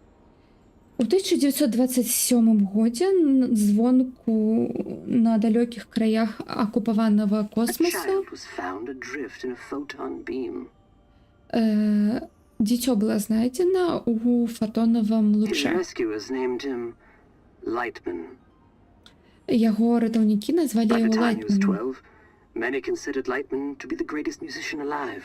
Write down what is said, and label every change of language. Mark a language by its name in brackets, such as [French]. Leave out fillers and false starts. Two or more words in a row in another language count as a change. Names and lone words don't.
[Ukrainian] У 1927 годі звонку на далеких краях окупованого [English] a [Ukrainian] космосу [English] child was found adrift in a photon beam. [Ukrainian] дитё было знайдено у фотоновом [English] His [Ukrainian] луче. [English] rescuers named him Lightman. [Belarusian] Яго ратаўнікі назвалі [English] By the [Belarusian] яго [English] time he was [Belarusian] Лайтманом. [English] 12, many considered Lightman to be the greatest musician alive.